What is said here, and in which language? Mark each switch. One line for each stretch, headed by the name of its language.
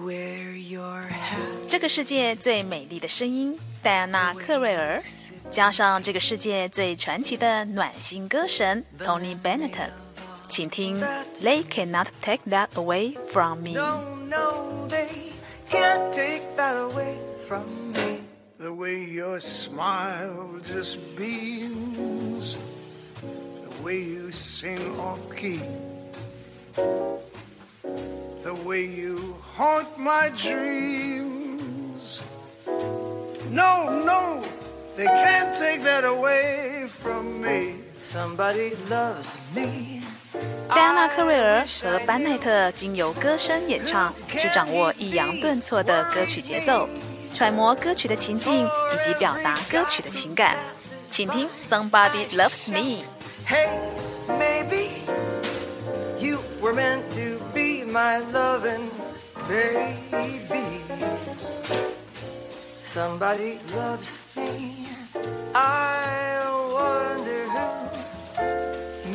English: wear your hat，
Chinese: 这个世界最美丽的声音，戴安娜·克瑞尔，加上这个世界最传奇的暖心歌神 Tony Bennett， 请听 They Cannot Take That Away From Me。
English: No, no, they can't take that away from me。 The way your smile just beams, the way you sing off key, the way you haunt my dreams. No, no, they can't take that away from me. Somebody loves me.
Chinese: 戴安娜·克瑞尔和班奈特经由歌声演唱，去掌握抑扬顿挫的歌曲节奏，揣摩歌曲的情境以及表达歌曲的情感，请听 Somebody Loves Me。
English: Hey, maybe you were meant to be my loving baby. Somebody loves me. I wonder who.